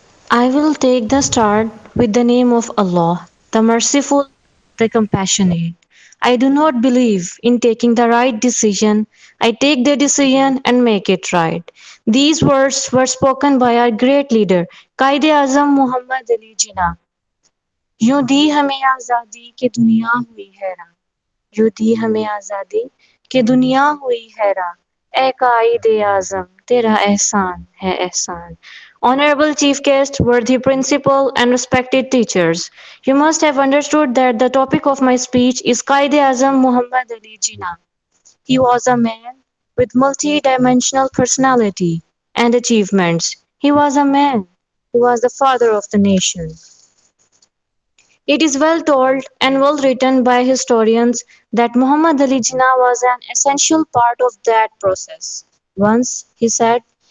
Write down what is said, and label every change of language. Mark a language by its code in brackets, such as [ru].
[en] I will take the start with the name of Allah, the merciful, the compassionate. I do not believe in taking the right decision. I take the decision and make it right. These words were spoken by our great leader, Qaid-e-Azam Muhammad Ali Jinnah. [hi] यूं दी हमें आजादी कि दुनिया हुई हैरान, यूं दी हमें आजादी कि दुनिया हुई हैरान, ए कायद-ए-आज़म तेरा एहसान है एहसान. [en] Honorable Chief Guest, worthy principal, and respected teachers, you must have understood that the topic of my speech is Qaid-e-Azam Muhammad Ali Jinnah. He was a man with multi-dimensional personality and achievements. He was a man who was the father of the nation. It is well told and well written by historians that Muhammad Ali Jinnah was an essential part of that process. Once he said,